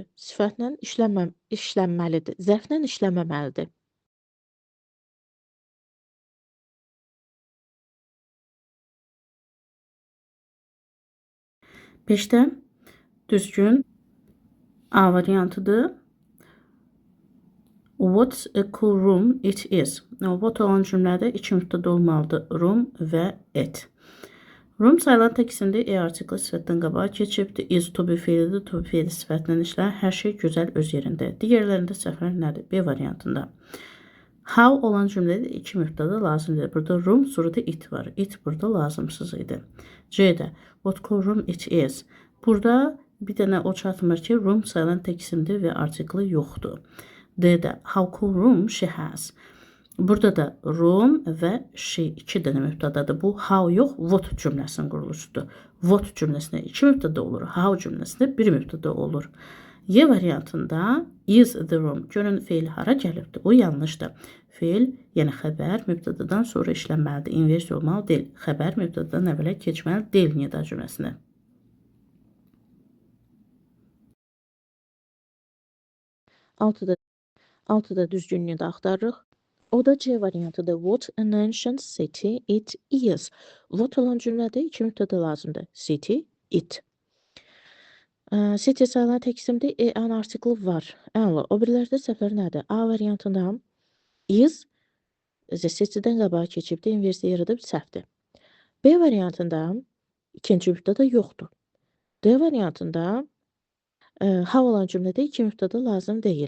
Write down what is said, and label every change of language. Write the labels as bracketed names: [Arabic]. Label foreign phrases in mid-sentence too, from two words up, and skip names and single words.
[Azerbaijani] Sifətlə işlənməlidir. Zərflə işlənməməlidir. Beşdə düzgün A variantıdır. [English] What's a cool room it is. [Azerbaijani] What olan cümlədə iki mübtəda olmalıdır. Room və it. Room sayılan tək isimdir. Artikli sifətdən qabağa keçibdir. [English] Is to be [Azerbaijani] fiilidir. [English] To be [Azerbaijani] fiili sifətlə işlər. Hər şey gözəl öz yerində. Digərlərində səhvlər nədir? B variantında. How olan cümlədə iki mübtəda lazımdır. Burada room, sonra da it var. It burada lazımsız idi. C'də [English] what cool room it is. [Azerbaijani] Burada bir dənə o çatmır ki, room sayılan tək isimdir və artikli yoxdur. D'də [English] how cool room she has. [Azerbaijani] Burada da room və she iki dənə mübtədadır. Bu how yox, what cümləsinin quruluşudur. What cümləsində iki mübtəda olur. How cümləsində bir mübtəda olur. Y variantında [English] is the room. [Azerbaijani] Görün feil hara gəlibdir. O yanlışdır. Feil, yəni xəbər mübtədadan sonra işlənməlidir. Inversiya olmalı deyil. Xəbər mübtədadan əvvələ keçməli deyil nida cümləsinə. 6da düzgünlüyü də axtarırıq. O da C variantıdır. [English] What an ancient city it is. [Azerbaijani] What olan cümlədə iki mübtəda lazımdır. City, it. City sayılan tək isimdir. An artikli var. Əla. O birilərdə səhvlər nədir? A variantında is city'dən qabağa keçibdir. Inversiya yaradıb səhvdir. B variantında ikinci mübtəda yoxdur. D variantında how olan cümlədə iki mübtəda lazım deyil.